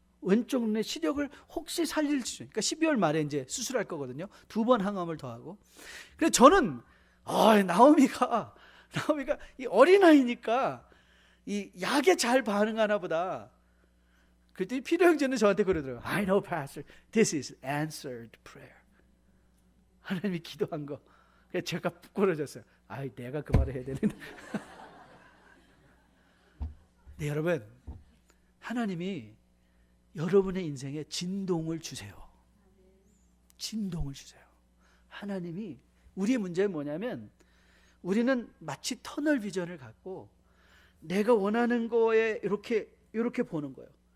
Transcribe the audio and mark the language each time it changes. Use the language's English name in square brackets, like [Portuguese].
[Korean] 왼쪽 눈의 시력을 혹시 살릴 수, 그러니까 12월 말에 이제 수술할 거거든요. 2번 항암을 더하고. 그래서 저는 나오미가 이 어린아이니까 이 약에 잘 반응하나 보다. 그랬더니 피로 형제는 저한테 그러더라고요. [English] I know, Pastor. This is answered prayer. [Korean] 하나님이 기도한 거. 그래서 제가 부끄러졌어요. 내가 그 말을 해야 되는데. 네, 여러분, 하나님이 여러분의 인생에 진동을 주세요. 진동을 주세요. 하나님이, 우리의 문제는 뭐냐면 우리는 마치 터널 비전을 갖고 내가 원하는 거에 이렇게 보는 거예요.